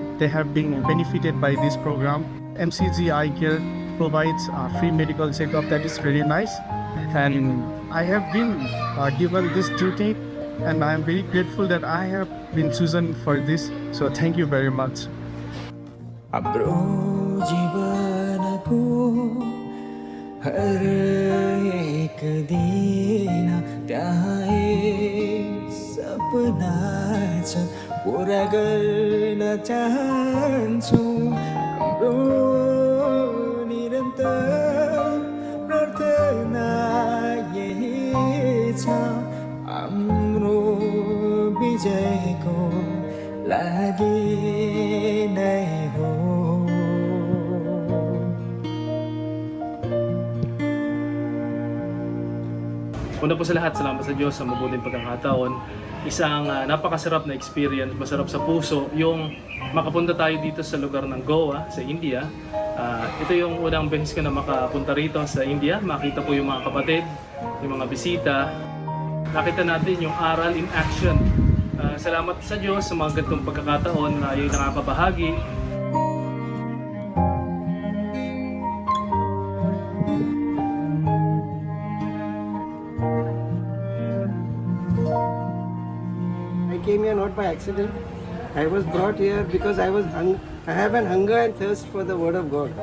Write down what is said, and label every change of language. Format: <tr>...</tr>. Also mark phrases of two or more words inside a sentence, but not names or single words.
<en>They have been benefited by this program. MCG Eye Care provides free medical checkup. That is very nice, and I have been given this duty, and I am very grateful that I have been chosen for this. So thank you very much.</en> <ne>अब्रो जीवनको हर एक दिन त्यहाँ एक सपना छ पुरा गर्न चाहन्छु हाम्रो निरन्तर प्रार्थना यही छ हाम्रो विजयको लागि नै हो.</ne> <tl>Una po sa lahat, salamat sa Diyos sa mabuting pagkakataon. Isang napakasarap na experience, masarap sa puso yung makapunta tayo dito sa lugar ng Goa, sa India. Ito yung unang beses ko na makapunta rito sa India. Makita po yung mga kapatid, yung mga bisita. Nakita natin yung aral</tl> <en>in action.</en> <tl>Salamat sa Diyos sa mga ganitong pagkakataon na yung nakakabahagi.</tl> <en>I came here not by accident. I was brought here because I have an hunger and thirst for the Word of God.</en>